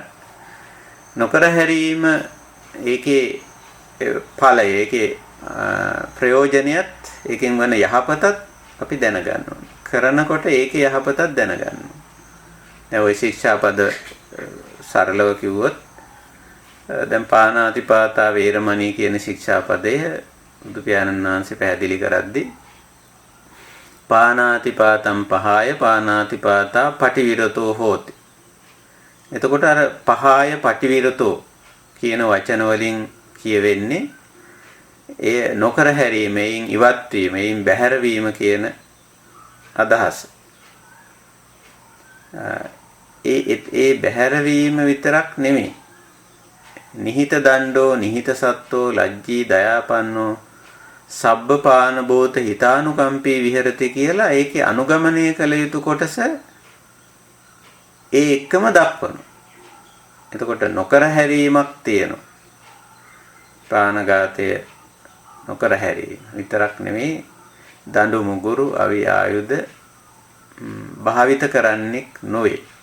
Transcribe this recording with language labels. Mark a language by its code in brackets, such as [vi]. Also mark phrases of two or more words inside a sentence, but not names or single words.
[si] නොකර හැරීම ඒකේ ඵලය, ඒකේ ප්‍රයෝජනියත්, ඒකෙන් වන යහපතත් අපි දැනගන්න ඕනේ. කරනකොට ඒකේ යහපතත් දැනගන්න ඕනේ. දැන් ওই ශික්ෂාපද සරලව කිව්වොත් දැන් [pi] පාණාතිපාතා වේරමණී [si] කියන ශික්ෂාපදය බුදු පියාණන් වහන්සේ පැහැදිලි කරද්දී [pi] පාණාතිපාතම් පහාය පාණාතිපාතා පටිවිරතෝ හෝති. [si] එතකොට අර [pi] පහාය පටිවිරතෝ [si] කියන වචන වලින් කියවෙන්නේ ඒ නොකර හැරීමෙන් ඉවත් වීමෙන් බැහැර වීම කියන අදහස. ඒ බැහැර වීම විතරක් නෙමෙයි. [pi] නිහිත දණ්ඩෝ නිහිත සත්තෝ ලජ්ජී දයාපන්නෝ සබ්බපාන බෝත හිතානුකම්පී විහෙරති [si] කියලා ඒකේ අනුගමනය කළ යුතු කොටස ඒ එක්කම දක්වනවා. එතකොට නොකර හැරීමක් තියෙනවා. ප්‍රාණඝාතය නොකර හැරීම විතරක් නෙමෙයි, දඬු මුගුරු අවි ආයුධ භාවිත කරන්නෙක් නොවේ.